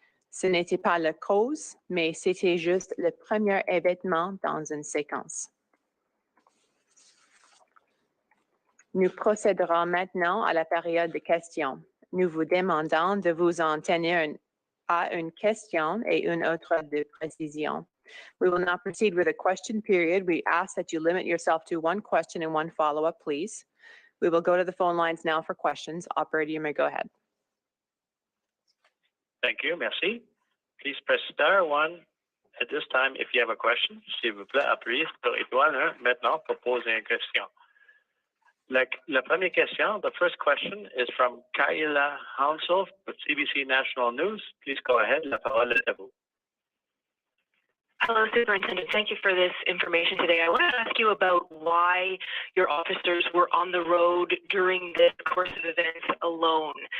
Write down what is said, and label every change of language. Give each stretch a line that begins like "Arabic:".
French: Ce n'était pas la cause, mais c'était juste le premier événement dans une séquence. Nous procéderons maintenant à la période de questions. Nous vous demandons de vous en tenir à une question et une autre de précision.
English: We will now proceed with a question period. We ask that you limit yourself to one question and one follow-up, please. We will go to the phone lines now for questions. Operator, you may go ahead. Thank you.
French: Merci.
English: Please press *1 at this time if you have a question.
French: S'il vous plaît, appuyez sur étoile 1 maintenant pour poser une question. La première question,
English: the first question is from Kayla Hansel with CBC National News. Please go ahead.
French: La parole est à vous.
English: Hello, Superintendent. Thank you for this information today. I want to ask you about why your officers were on the road during this course of events alone.